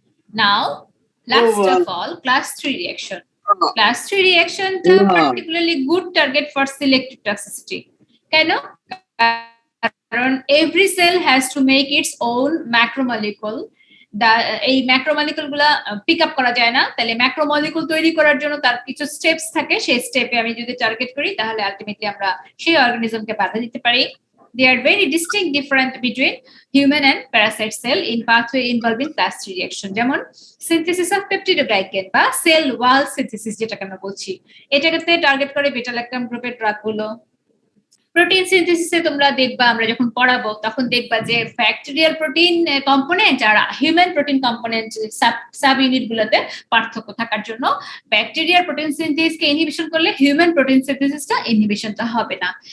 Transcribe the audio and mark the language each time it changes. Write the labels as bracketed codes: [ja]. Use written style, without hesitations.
[en] Now, last of all, class 3 reaction. Class 3 reaction টা particularly good target for selective toxicity. কেন? কারণ every cell has to make its own macromolecule. [bn] এই macromolecule গুলা pick up করা যায় না, তাহলে ম্যাক্রোমলিকুল তৈরি করার জন্য তার কিছু স্টেপস থাকে। সেই স্টেপে আমি যদি টার্গেট করি, তাহলে আলটিমেটলি আমরা সেই অর্গানিজমকে বাধা দিতে পারি। [en] There are very distinct difference between human and parasite cell in pathway involving class 3 reaction, যেমন synthesis of peptidoglycan [bn] বা সেল ওয়াল সিনথেসিস, যেটাকে আমরা বলছি, এটাকে টার্গেট করে বেটা ল্যাকটাম গ্রুপের ড্রাগগুলো। প্রোটিন সিনথেসিসে তোমরা দেখবা, আমরা যখন পড়াবো তখন দেখবা যে ব্যাকটেরিয়াল প্রোটিন কম্পোনেন্ট আর human protein component sub unit গুলোতে পার্থক্য থাকার জন্য ব্যাকটেরিয়াল প্রোটিন সিনথেসিসকে ইনহিবিশন করলে হিউম্যান প্রোটিন সিনথেসিসটা ইনহিবিশনটা হবে না।